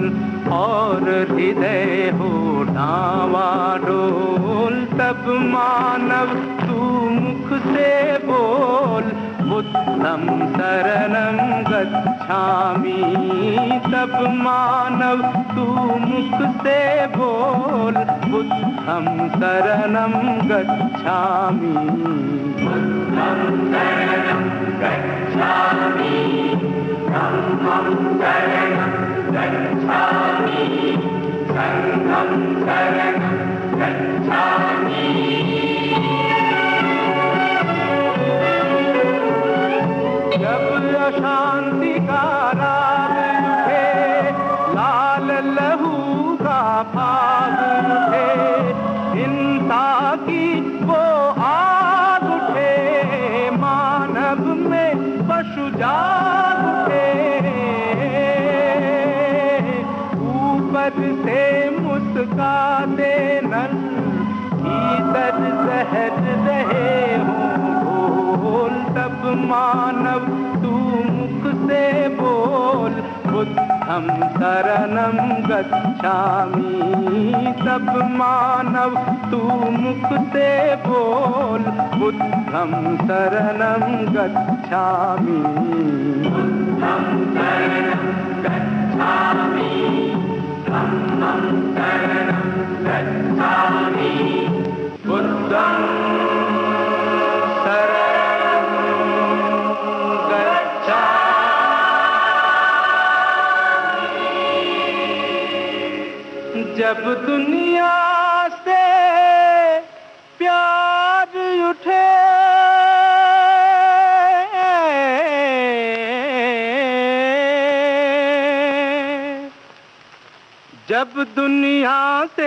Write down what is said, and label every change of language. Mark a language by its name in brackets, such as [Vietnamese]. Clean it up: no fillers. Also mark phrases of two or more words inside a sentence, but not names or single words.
[Hindi] और हृदय हो डावाडोल, तब मानव तू मुख से बोल, [Pali] बुद्धं शरणं गच्छामि। [Hindi] तब मानव तू मुख से बोल, [Pali] बुद्धं शरणं गच्छामि। बुद्धं शरणं गच्छामि, धम्मं शरणं गच्छामि, संघं शरणं गच्छामि। [Hindi] जब अशांति का राग उठे, लाल लहू का भाग उठे, हिंसा की वो आग उठे, मानव में पशु जाग उठे। ऊपर से मुस्काते नल, भीतर जहर रहे हों घोल, तब मानव तू मुख से बोल, बुद्ध [Pali] बुद्धं शरणं गच्छामि। [Hindi] सब मानव तू मुख से बोल, [Pali] बुद्धं शरणं गच्छामि। बुद्धं शरणं गच्छामि, धम्मं शरणं गच्छामि, बुद्धं शरणं गच्छामि। [Hindi] जब दुनिया से प्यार उठे, जब दुनिया से